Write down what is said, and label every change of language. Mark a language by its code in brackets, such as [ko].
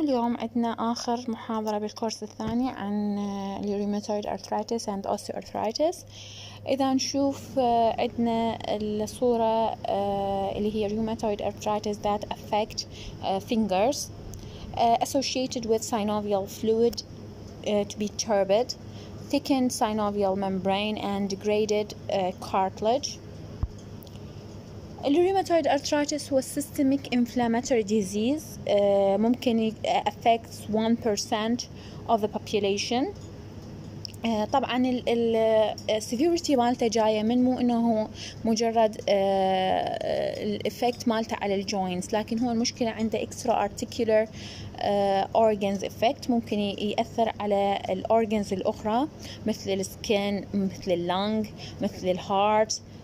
[ar] اليوم عندنا آخر محاضرة بالكورس الثاني عن Rheumatoid arthritis and osteoarthritis. إذا نشوف عندنا الصورة اللي هي [en] Rheumatoid arthritis that affect fingers associated with synovial fluid to be turbid, thickened synovial membrane and degraded cartilage. الروماتويد arthritis هو systemic inflammatory disease ممكن affects 1% of the population. [ar] طبعا السيفيورتي مالته جاية من مو انه مجرد الافكت مالته على الجوينتس، لكن هو المشكلة عنده extra articular organs effect، ممكن يأثر على الأورجنز الأخرى مثل السكين، مثل اللنج، مثل الهارت،